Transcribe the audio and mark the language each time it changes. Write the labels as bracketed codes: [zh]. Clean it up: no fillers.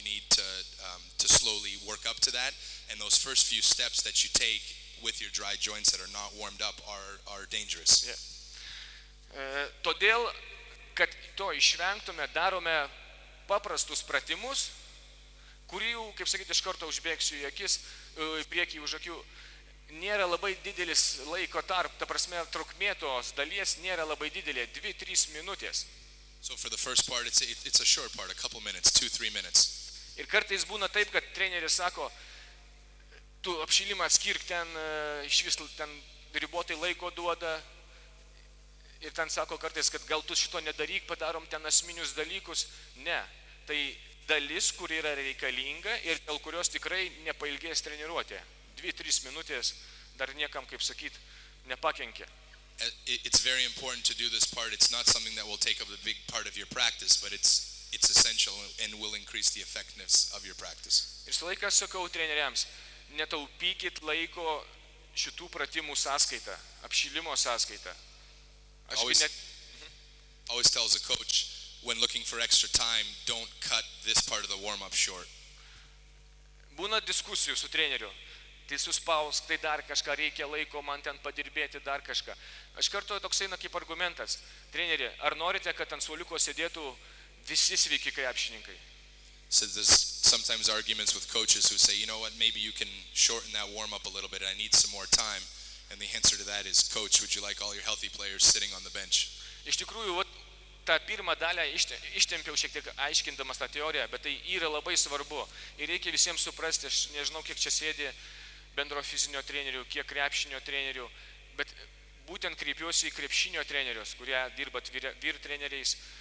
[en] You need to slowly work up to that, and those first few steps that you take with your dry joints that are not warmed up are dangerous. Yeah. [lt] Todėl, kad to išvengtume, darome paprastus pratimus, kurių, kaip sakyti, iš karto užbėgsiu į akis, į priekį už akių, nėra labai didelis laiko tarp, ta prasme, trukmė tos dalies nėra labai didelė, 2-3 minutės. [en] So for the first part, it's a short part, a couple minutes, 2-3 minutes. [lt] Ir kartais būna taip, kad treneris sako, tu apšilimą skirk ten, iš vis ten ribotai laiko duoda, ir ten sako kartais, kad gal tu šito nedaryk, padarom ten asmenius dalykus. Ne, tai dalis, kur yra reikalinga ir dėl kurios tikrai nepailgės treniruotė. 2-3 minutės dar niekam, kaip sakyt, nepakenkia. [en] It's very important to do this part. It's not something that will take up a big part of your practice, but it's essential and will increase the effectiveness of your practice. [lt] Ir su laikas sakau treneriams, netaupykit laiko šitų pratimų sąskaitą, apšilimo sąskaitą. [en] Always tells a coach, when looking for extra time, don't cut this part of the warm-up short. [lt] Būna diskusijų su treneriu. Tai suspausk, tai dar kažką reikia laiko, man ten padirbėti dar kažką. Aš kartuoju toks eina kaip argumentas. Treneri, ar norite, kad ant suoliuko sėdėtų visi sveiki krepšininkai? [en] So there's sometimes arguments with coaches who say, you know what, maybe you can shorten that warm-up a little bit, I need some more time. And the answer to that is, coach, would you like all your healthy players sitting on the bench? [lt] Iš tikrųjų, tą pirmą dalę ištempiau šiek tiek aiškindamas tą teoriją, bet tai yra labai svarbu. Ir reikia visiems suprasti, aš nežinau, kiek čia sėdi bendro fizinio trenerių, kiek krepšinio trenerių, bet būtent kreipiuosi į krepšinio trenerius, kurie dirbat vyr treneriais.